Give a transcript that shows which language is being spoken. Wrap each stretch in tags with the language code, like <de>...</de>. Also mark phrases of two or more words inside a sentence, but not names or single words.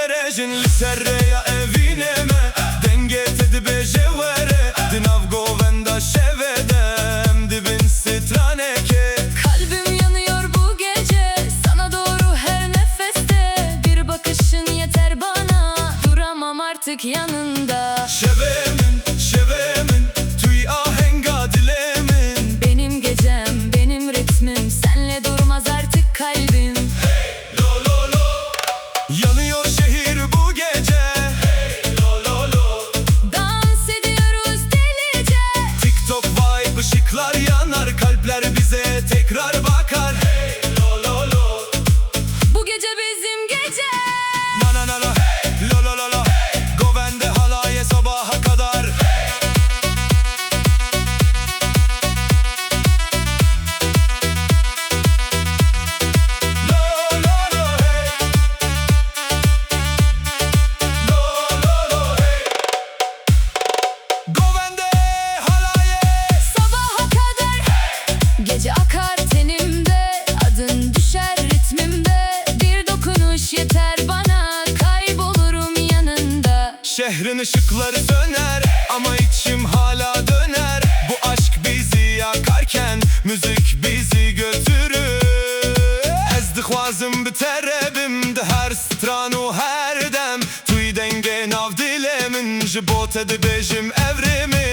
<ku>bejin li serreja e vineme. Denget edi bejevere dinav govenda şevedem dibin sitraneke.</ku> <tr>Kalbim yanıyor bu gece sana doğru her nefeste. Bir bakışın yeter bana, duramam artık yanında.</tr> <ku>Şevemin, şevemin, tüy ahenga dilemin.</ku> <tr>Benim gecem, benim ritmim, senle durmaz artık kalbim. Hey lo lo lo, yanıyor şehir bu gece. Hey lo lo lo, Dans ediyoruz delice. TikTok vibe, ışıklar yanar, kalpler bize tekrar bakar. Hey lo lo lo, Bu gece bizim gece. na na na na, hey lo lo lo lo, hey.</tr> <ku>Govende halaye</ku> <tr>sabaha kadar. Lo lo lo, hey. Lo lo lo, hey.</tr> <ku>Govende halaye.</ku> <tr>Sabaha kadar gece akar tenimde, adın düşer ritmimde. Bir dokunuş yeter bana, kaybolurum yanında. Şehrin ışıkları söner ama içim hala döner. Bu aşk bizi yakarken müzik bizi götürür.</tr> <ku>Ez dixwazim bi terebim de her stran û her dem. Tuî dengê nav dilê min ji bo te dibêjim evrim.</ku>